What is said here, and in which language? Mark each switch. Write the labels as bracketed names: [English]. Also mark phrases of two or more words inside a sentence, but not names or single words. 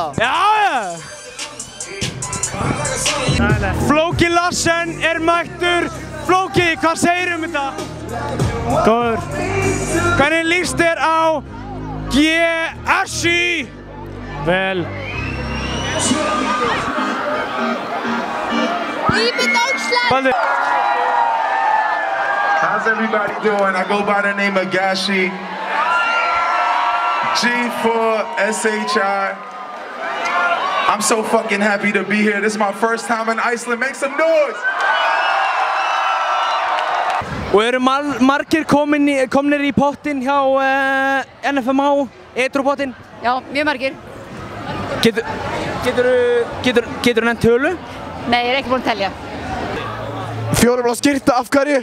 [Icelandic] Já. Flóki Larsen er mættur. Flóki, hvað segir þetta? Góður. Hvernig líst þér á GSI? Vel. Baldur. [English] How's everybody doing? I go by the name of Gashi. G4SHI. I'm so fucking happy to be here. This is my first time in Iceland. Make some noise! [Icelandic] Og eru margir komnir í pottinn hjá NFMH, Edrupottin? Já, mjög margir. Geturðu nefnt tölu? Nei, ég er ekki búin að telja. 4 blá skyrta, af hverju?